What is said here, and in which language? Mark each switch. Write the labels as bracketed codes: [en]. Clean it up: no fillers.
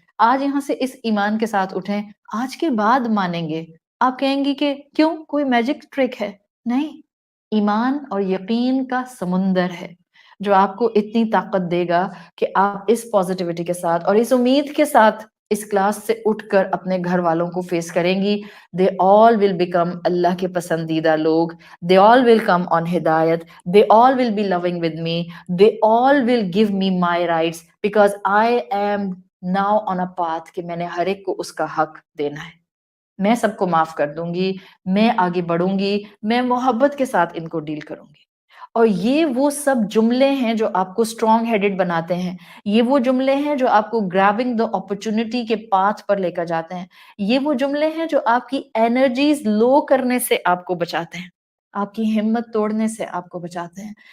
[hi] आज यहाँ से इस ईमान के साथ उठें, आज के बाद मानेंगे। आप कहेंगी कि क्यों? कोई मैजिक ट्रिक है? नहीं, ईमान और यकीन का समुंदर है, जो आपको इतनी ताकत देगा कि आप इस पॉजिटिविटी के साथ और इस उम्मीद के साथ इस क्लास से उठकर अपने घर वालों को फेस करेंगी। [en] they all will become [hi] अल्लाह के पसंदीदा लोग, [en] they all will come on hidayat, they all will be loving with me, they all will give me my rights because I am now on a path [hi] कि मैंने हर एक को उसका हक देना है। मैं सबको माफ कर दूंगी, मैं आगे बढ़ूंगी, मैं मोहब्बत के साथ इनको डील करूंगी। और ये वो सब जुमले हैं जो आपको स्ट्रॉन्ग हेडेड बनाते हैं, ये वो जुमले हैं जो आपको [en] grabbing the opportunity [hi] के पाथ पर लेकर जाते हैं, ये वो जुमले हैं जो आपकी एनर्जीज लो करने से आपको बचाते हैं, आपकी हिम्मत तोड़ने से आपको बचाते हैं।